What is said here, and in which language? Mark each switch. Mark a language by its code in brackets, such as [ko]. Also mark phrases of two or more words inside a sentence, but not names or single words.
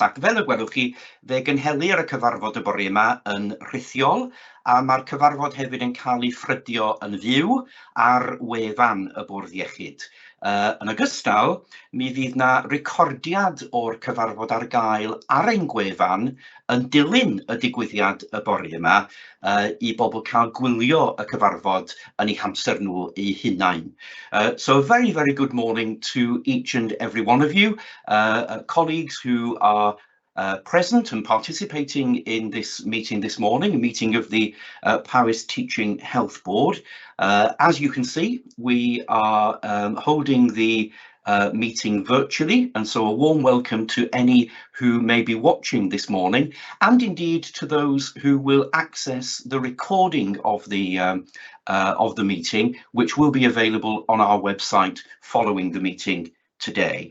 [cy] Ac fel y gwelwch chi, fe gynhelir y cyfarfod y bore yma yn rhithiol, a mae'r cyfarfod hefyd yn cael ei ffrydio yn fyw ar wefan y Bwrdd Iechyd. Yn ogystal, mi fydd na recordiad o'r cyfarfod ar gael ar ein gwefan yn dilyn y digwyddiad y bore yma i bobl cael gwylio y cyfarfod yn eu hamser nhw eu hunain. [en] So a very, very good morning to each and every one of you, colleagues who are present and participating in this meeting this morning, a meeting of the Powys Teaching Health Board. As you can see, we are holding the meeting virtually, and so a warm welcome to any who may be watching this morning, and indeed to those who will access the recording of the meeting, which will be available on our website following the meeting today.